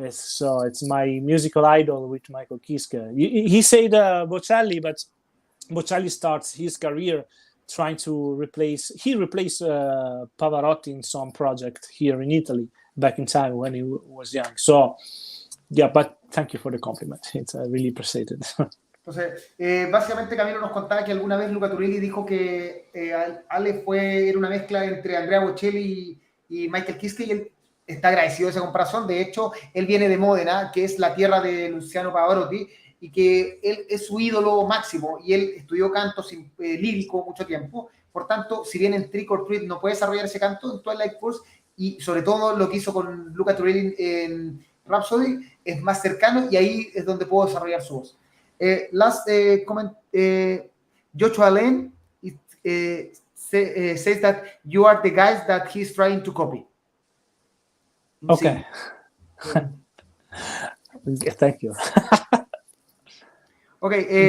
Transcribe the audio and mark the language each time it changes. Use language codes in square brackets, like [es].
[en] So it's my musical idol with Michael Kiske. He said Bocelli, but Bocelli starts his career trying to replace Pavarotti in some project here in Italy back in time when he was young. So, but thank you for the compliment. It's really appreciated. [es] Entonces, básicamente Camilo nos contaba que alguna vez Luca Turilli dijo que Ale era una mezcla entre Andrea Bocelli y Michael Kiske, y él está agradecido de esa comparación. De hecho, él viene de Módena, que es la tierra de Luciano Pavarotti, y que él es su ídolo máximo, y él estudió canto lírico mucho tiempo. Por tanto, si bien en Trick or Treat no puede desarrollar ese canto, en Twilight Force, y sobre todo lo que hizo con Luca Turilli en Rhapsody, es más cercano, y ahí es donde puedo desarrollar su voz. [en] Last comment, Joshua Lane says that you are the guys that he's trying to copy. Okay. Thank you. Okay.